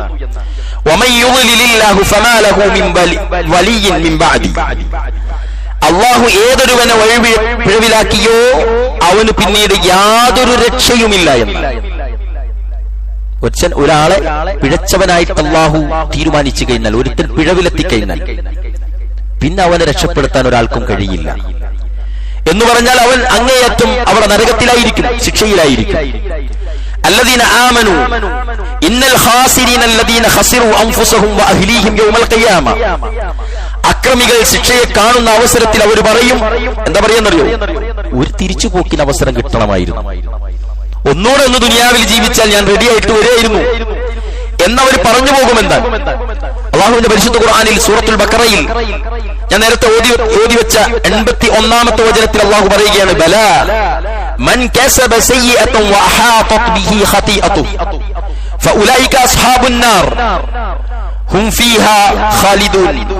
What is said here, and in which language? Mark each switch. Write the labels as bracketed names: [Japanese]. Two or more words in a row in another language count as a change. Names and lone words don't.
[Malayalam] അള്ളാഹു ഏതൊരുവനെ പിഴവിലാക്കിയോ അവന് പിന്നീട് യാതൊരു രക്ഷയുമില്ല എന്ന്. ഒരാളെ പിഴച്ചവനായിട്ട് അള്ളാഹു തീരുമാനിച്ചു കഴിഞ്ഞാൽ, ഒരുത്തൻ പിഴവിലെത്തിക്കഴിഞ്ഞാൽ പിന്നെ അവനെ രക്ഷപ്പെടുത്താൻ ഒരാൾക്കും കഴിയില്ല. എന്ന് പറഞ്ഞാൽ അവൻ അങ്ങേയറ്റം അവിടെ നരകത്തിലായിരിക്കും, ശിക്ഷയിലായിരിക്കും. [Arabic] الذين آمنوا إن الخاسرين الذين خسروا أنفسهم وأهليهم يوم القيامة. [Malayalam] അക്രമികൾ ശിക്ഷയെ കാണുന്ന അവസരത്തിൽ അവർ പറയും, എന്താ പറയാന്നറിയോ, ഒരു തിരിച്ചുപോക്കിന് അവസരം കിട്ടണമായിരുന്നു, ഒന്നുകൂടെ ഒന്ന് ദുനിയാവിൽ ജീവിച്ചാൽ ഞാൻ റെഡിയായിട്ട് വരികയായിരുന്നു എന്നവർ പറഞ്ഞു പോകുമെന്താണ്. അല്ലാഹുവിന്റെ പരിശുദ്ധ ഖുർആനിൽ സൂറത്തുൽ ബഖറയിൽ ഞാൻ നേരത്തെ ഓതി വെച്ച 81-ാമത്തെ വചനത്തിൽ അല്ലാഹു പറയുകയാണ്, [Arabic] بلى من كسب سيئة وأحاطت به خطيئته فأولئك أصحاب النار هم فيها خالدون.